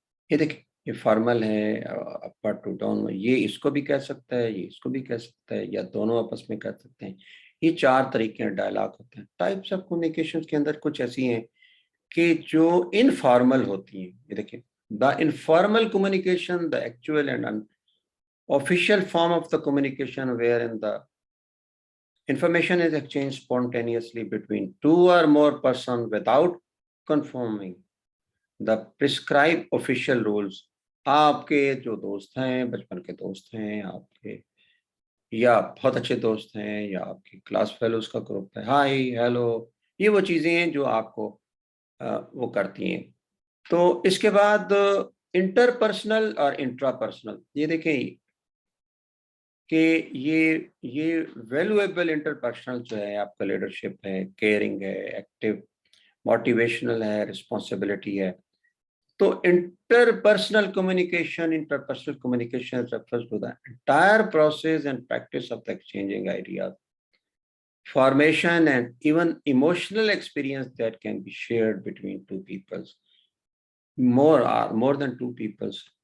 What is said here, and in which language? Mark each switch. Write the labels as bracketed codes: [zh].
[ur] یہ دیکھیں یہ فارمل ہے, اپر ٹو ڈاؤن, یہ اس کو بھی کہہ سکتا ہے, یہ اس کو بھی کہہ سکتا ہے, یا دونوں آپس میں کہہ سکتے ہیں. یہ 4 طریقے ڈائلاگ ہوتے ہیں. ٹائپس آف کمیونیکیشن کے اندر کچھ ایسی ہیں کہ جو انفارمل ہوتی ہیں. یہ دیکھیں [en] The informal communication, the actual and official form of the communication wherein the information is exchanged spontaneously between 2 or more persons without conforming the prescribed official rules. [ur] آپ کے جو دوست ہیں, بچپن کے دوست ہیں آپ کے, یا بہت اچھے دوست ہیں, یا آپ کے کلاس فیلوز کا گروپ ہے, ہائی ہیلو, یہ وہ چیزیں ہیں جو آپ کو وہ کرتی ہیں. تو اس کے بعد انٹر پرسنل اور انٹرا پرسنل, یہ دیکھیں کہ یہ ویلیویبل انٹر پرسنل جو ہے آپ کا لیڈرشپ ہے, کیئرنگ ہے, ایکٹیو موٹیویشنل ہے, رسپانسبلٹی ہے. [en] تو interpersonal communication refers to the entire process and practice of the exchanging ideas, formation and even emotional experience that can be shared between two peoples, more than two peoples.